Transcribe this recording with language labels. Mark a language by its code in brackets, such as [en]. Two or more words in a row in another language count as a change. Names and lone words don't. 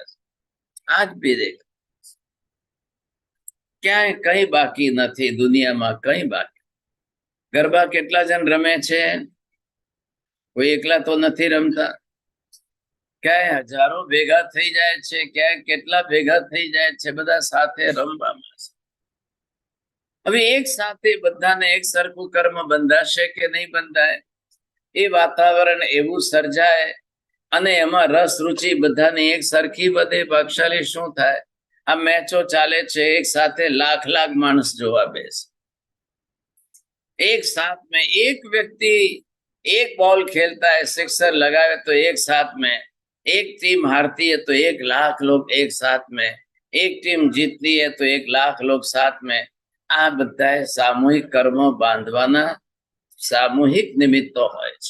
[hi] आज भी देख क्या कई बाकी नहीं दुनिया में, कई बाकी। [gu] ગરબા કેટલા જણ રમે છે, [hi] कोई एकला तो नहीं रमता, [gu] ક્યાં હજારો ભેગા થઈ જાય છે, ક્યાં કેટલા ભેગા થઈ જાય છે, બધા સાથે રમવામાં છે। હવે એક સાથે બધાને એક સરખું કર્મ બંધાશે કે નહીં બંધાય, એ વાતાવરણ એવું સર્જાય અને એમાં રસ રુચિ બધાને એક સરખી બધે, ભાગશાળી શું થાય। આ મેચો ચાલે છે, એક સાથે લાખ લાખ માણસ જોવા બેસે, [hi] एक साथ में एक व्यक्ति एक बॉल खेलता है, [gu] સિક્સર લગાવે તો [hi] एक साथ में, एक टीम हारती है तो 1 लाख लोग एक साथ में, एक टीम जीतती है तो 1 लाख लोग साथ में। [gu] આ બધાય સામૂહિક કર્મો બાંધવાના સામૂહિક નિમિત્તો હોય છે।